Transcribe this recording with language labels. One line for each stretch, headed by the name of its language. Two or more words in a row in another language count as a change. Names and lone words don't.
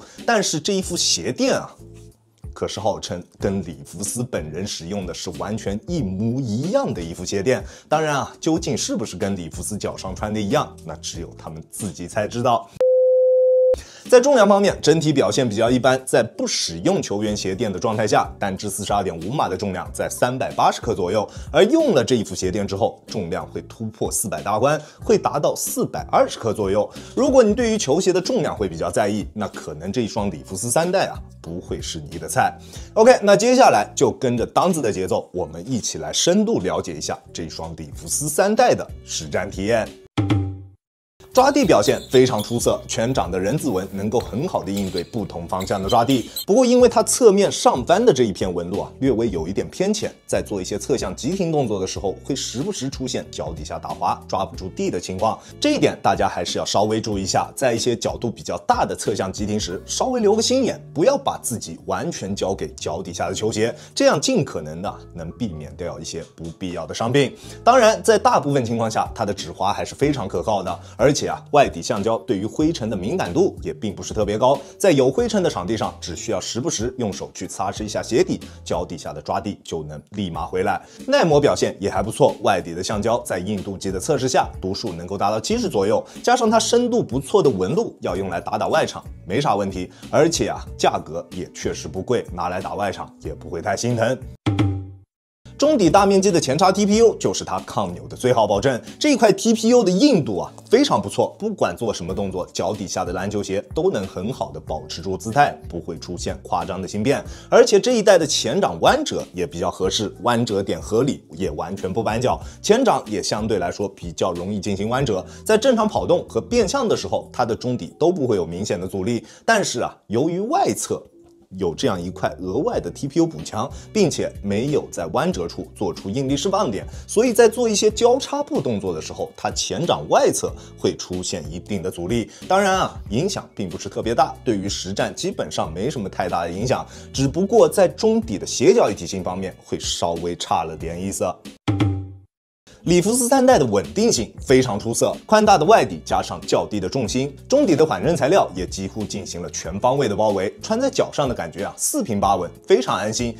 Chinese: 但是這一副鞋墊啊，可是號稱跟里弗斯本人使用的是完全一模一樣的一副鞋墊。當然啊，究竟是不是跟里弗斯腳上穿的一樣，那只有他們自己才知道。在重量方面，整體表現比較一般。在不使用球員鞋墊的狀態下，單支42.5碼的重量在380克左右，而用了這一副鞋墊之後，重量會突破400大關，會達到420克左右。如果你對於球鞋的重量會比較在意，那可能這一雙里弗斯3代啊，不會是你的菜。OK， 那接下來就跟着當子的節奏，我們一起來深度了解一下這一雙里弗斯3代的實戰體驗。抓地表現非常出色，全掌的人字紋能夠很好的應對不同方向的抓地。不過因為它側面上翻的這一片紋路啊，略微有一點偏淺，在做一些側向急停動作的時候，會時不時出現腳底下打滑、抓不住地的情況。這一點大家還是要稍微注意一下，在一些角度比較大的側向急停時，稍微留個心眼，不要把自己完全交給腳底下的球鞋，這樣盡可能的能避免掉一些不必要的傷病。當然，在大部分情況下，它的止滑還是非常可靠的，而且外底橡膠對於灰塵的敏感度也並不是特別高，在有灰塵的場地上，只需要時不時用手去擦拭一下鞋底，腳底下的抓地就能立馬回來。耐磨表現也還不錯，外底的橡膠在硬度計的測試下，讀數能夠達到70左右，加上它深度不錯的紋路，要用來打外場沒啥問題。而且啊，價格也確實不貴，拿來打外場也不會太心疼。中底大面積的前插 TPU 就是它抗扭的最好保證。這一塊 TPU 的硬度啊非常不錯，不管做什麼動作，腳底下的籃球鞋都能很好的保持住姿態，不會出現誇張的形變。而且這一代的前掌彎折也比較合適，彎折點合理，也完全不絆腳，前掌也相對來說比較容易進行彎折。在正常跑動和變向的時候，它的中底都不會有明顯的阻力。但是啊，由於外側有這樣一塊額外的 TPU 補強，並且沒有在彎折處做出應力釋放點，所以在做一些交叉步動作的時候，它前掌外側會出現一定的阻力。當然啊，影響並不是特別大，對於實戰基本上沒什麼太大的影響，只不過在中底的斜角一體性方面會稍微差了點意思。里弗斯3代的穩定性非常出色，寬大的外底加上較低的重心，中底的緩震材料也幾乎進行了全方位的包圍，穿在腳上的感覺啊四平八穩，非常安心。